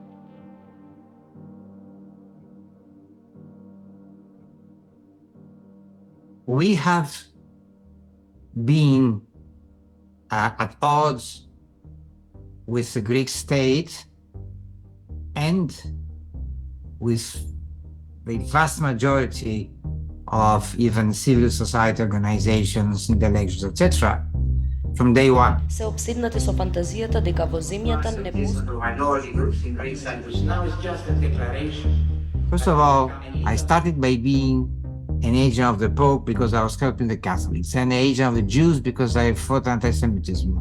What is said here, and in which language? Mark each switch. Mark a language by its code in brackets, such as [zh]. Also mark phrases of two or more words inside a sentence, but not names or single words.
[en] We have been at odds with the Greek state and with the vast majority of even civil society organizations, intellectuals, etc. from day one. [mk] Se обсиднати со фантазијата дека во земјата не [en] First of all, I started by being an agent of the Pope because I was helping the Catholics, and an agent of the Jews because I fought anti-Semitism.